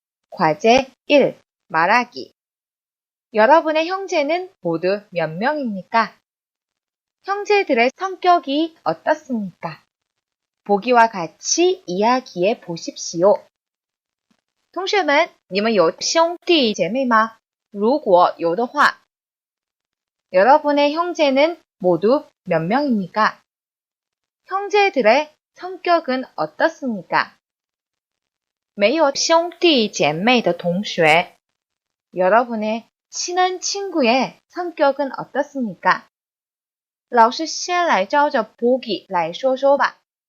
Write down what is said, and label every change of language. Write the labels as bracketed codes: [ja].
[ko] 과제 1. 말하기. 여러분의 형제는 모두 몇 명입니까? 형제들의 성격이 어떻습니까? 보기와 같이 이야기해 보십시오. [zh] 同学们，你们有兄弟姐妹吗？如果有的话， [ko] 여러분의 형제는 모두 몇 명입니까? 형제들의 성격은 어떻습니까? [zh] 没有兄弟姐妹的同学, [ko] 여러분의 친한 친구의 성격은 어떻습니까? [zh] 老师先来照着 보기 来说说吧.